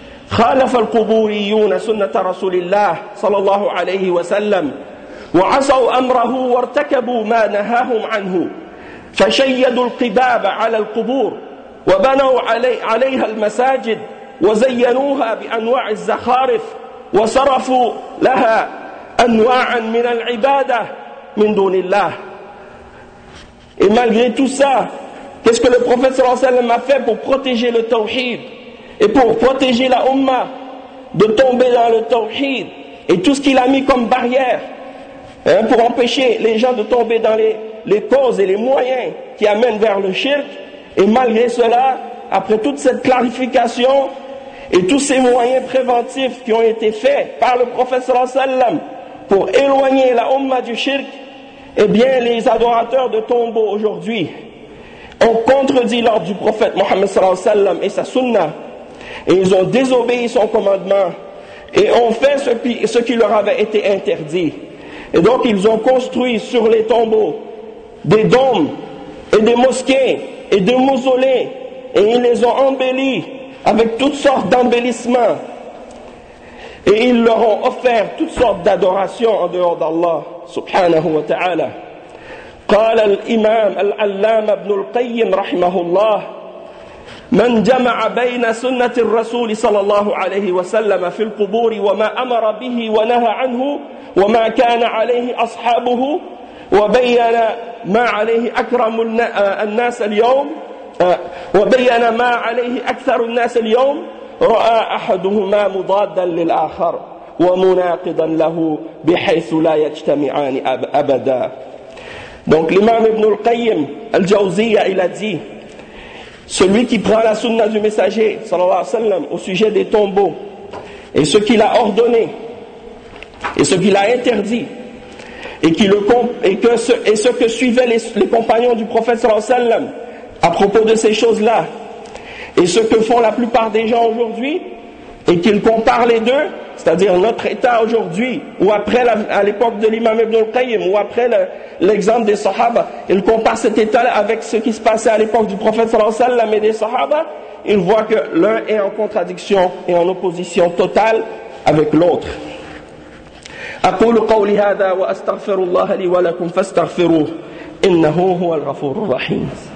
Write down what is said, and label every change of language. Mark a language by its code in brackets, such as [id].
[ar] خالف القبوريون سنة رسول الله صلى الله عليه وسلم وعصوا أمره وارتكبوا ما نهاهم عنه فشيدوا القباب على القبور وبنوا عليها المساجد وزينوها بأنواع الزخارف وصرفوا لها أنواعا من العبادة من دون الله. [fr] Et malgré tout ça, qu'est-ce que le prophète sallallahu alayhi wa sallam a fait pour protéger le tawhid et pour protéger la umma de tomber dans le tawhid, et tout ce qu'il a mis comme barrière, hein, pour empêcher les gens de tomber dans les causes et les moyens qui amènent vers le shirk. Et malgré cela, après toute cette clarification et tous ces moyens préventifs qui ont été faits par le prophète sallallahu alayhi wa sallam pour éloigner la umma du shirk, eh bien les adorateurs de tombeaux aujourd'hui ont contredit l'ordre du prophète Mohammed sallallahu alayhi wa sallam et sa sunna, et ils ont désobéi son commandement et ont fait ce qui leur avait été interdit. Et donc ils ont construit sur les tombeaux des dômes et des mosquées et des mausolées, et ils les ont embellis avec toutes sortes d'embellissements, et ils leur ont offert toutes sortes d'adorations en dehors d'Allah subhanahu wa ta'ala. [ar] قال الإمام العلامة ابن القيم رحمه الله: من جمع بين سنة الرسول صلى الله عليه وسلم في القبور وما أمر به ونهى عنه وما كان عليه أصحابه وبين ما عليه أكرم الناس اليوم وبين ما عليه أكثر الناس اليوم رأى أحدهما مضادا للآخر ومناقضا له بحيث لا يجتمعان أبدا. [fr] Donc l'imam Ibn al-Qayyim al-Jawziya, il a dit: celui qui prend la sunna du messager sallallahu alayhi wa sallam au sujet des tombeaux, et ce qu'il a ordonné et ce qu'il a interdit, et ce que suivaient les compagnons du prophète sallallahu alayhi wa sallam à propos de ces choses-là, et ce que font la plupart des gens aujourd'hui, et qu'ils comparent les deux, c'est-à-dire notre état aujourd'hui, ou après à l'époque de l'imam Ibn al-Qayyim, ou après l'exemple des sahaba, ils comparent cet état avec ce qui se passait à l'époque du prophète sallallahu alayhi wa sallam et des sahaba, ils voient que l'un est en contradiction et en opposition totale avec l'autre. [ar] أقول قولي هذا وأستغفر الله لي ولكم فاستغفروه إنه هو الغفور الرحيم.